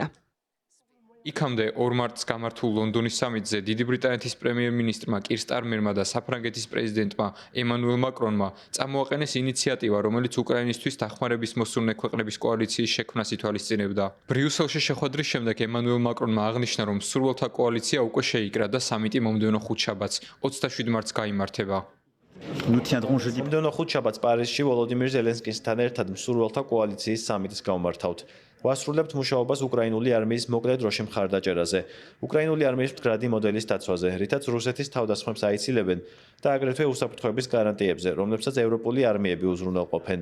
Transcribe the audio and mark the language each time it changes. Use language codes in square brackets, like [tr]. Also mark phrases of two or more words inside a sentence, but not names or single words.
[ka] იქამდე 2 მარტს გამართულ ლონდონის სამიტზე დიდი ბრიტანეთის პრემიერ-მინისტრმა კირ სტარმერმა და საფრანგეთის პრეზიდენტმა ემანუელ მაკრონმა წამოაყენეს ინიციატივა, რომელიც უკრაინისთვის დახმარების მოსურნე ქვეყნების კოალიციის შექმნას ითვალისწინებდა. ბრიუსელში შეხვედრის შემდეგ ემანუელ მაკრონმა აღნიშნა, რომ მსურველთა კოალიცია უკვე შეიკრა და სამიტი მომდევნო ხუთშაბათს, 27 მარტს გაიმართება. [fr] nous tiendrons jeudi. [ka] მომდევნო ხუთშაბათს პარიზში ვოლოდიმირ ზელენსკისთან ერთად მსურველთა კოალიციის სამიტს გავმართავთ. ვასრულებთ მუშაობას უკრაინული არმიის მოკლე დროში მხარდაჭერაზე, უკრაინული არმიის მდგრადი მოდელის დაცვაზე, რითაც რუსეთის თავდასხმებს აიცილებენ და აგრეთვე უსაფრთხოების გარანტიებზე, რომლებსაც ევროპული არმიები უზრუნველყოფენ.